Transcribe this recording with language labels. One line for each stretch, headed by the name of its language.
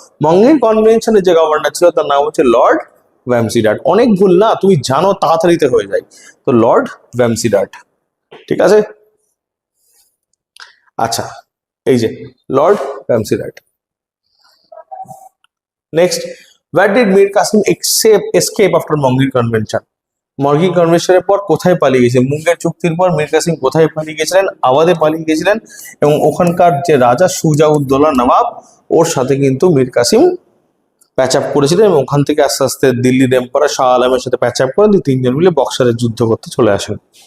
Bangla: মঙ্গির কনভেনশনের যে গভর্নর ছিল তার নাম হচ্ছে লর্ড ভ্যামসিডার্ট। অনেক ভুল না, তুমি জানো, তাড়াতাড়িতে হয়ে যায়। তো লর্ড ভ্যামসিডার্ট, ঠিক আছে। আচ্ছা, এই যে Lord ভ্যামসিডার্ট। Next,
English: Where did Mir Qasim escape after Mongi Convention?
Bangla: মর্গি কনভেনশনের পর কোথায় পালিয়ে গেছিলেন? মুঙ্গের চুক্তির পর মীর কাসিম কোথায় পালিয়ে গেছিলেন? আওয়াধে পালিয়ে গেছিলেন এবং ওখানকার যে রাজা সুজাউদ্দৌলা নবাব ওর সাথে কিন্তু মীর কাসিম প্যাচ আপ করেছিলেন এবং ওখান থেকে আস্তে আস্তে দিল্লির এম্পারার শাহ আলমের সাথে প্যাচ আপ করে তিনজন মিলে বক্সারের যুদ্ধ করতে চলে আসেন।